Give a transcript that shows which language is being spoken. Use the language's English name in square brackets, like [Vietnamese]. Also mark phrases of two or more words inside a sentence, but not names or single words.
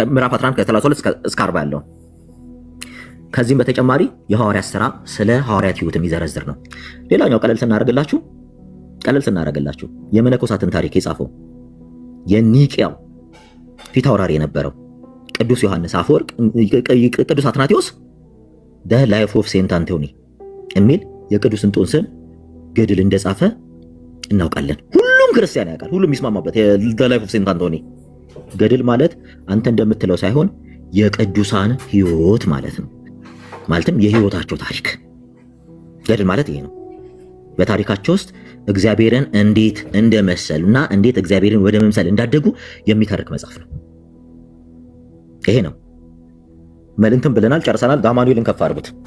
[Amharic] ምዕራፍ 11 ከ32 እስከ 40 ያለው። ከዚህም በተጨማሪ የሐዋርያት ሥራ ስለ ሐዋርያት ሕይወት የሚዘረዝር ነው። ሌላኛው ቀለል ስናደርግላችሁ የመነኮሳትን ታሪክ የጻፈው የኒቅያው ፊት አውራሪ የነበረው ቅዱስ ዮሐንስ አፈወርቅ ቅዱስ አትናቴዎስ [English] the life of Saint Anthony [Amharic] የሚል የቅዱስ እንጦንስን ገድል እንደጻፈ እናውቃለን። ሁሉም ክርስቲያን ያውቃል። ሁሉም ይስማማበት [English] the life of Saint Anthony [Amharic] ገድል ማለት አንተ እንደምትለው ሳይሆን የቅዱሳን ሕይወት ማለት ነው። ማለትም የሕይወታቸው ታሪክ ገድል ማለት ይሄ ነው። በታሪካቸው ውስጥ እግዚአብሔርን እንዴት እንደመሰሉና እንዴት እግዚአብሔርን ወደ መምሰል እንዳደጉ የሚተርክ መጽሐፍ ነው። ይሄ ነው። መልእክትን ብለናል፣ ጨርሰናል። ጋማኑኤልን ከፍ አድርጉት።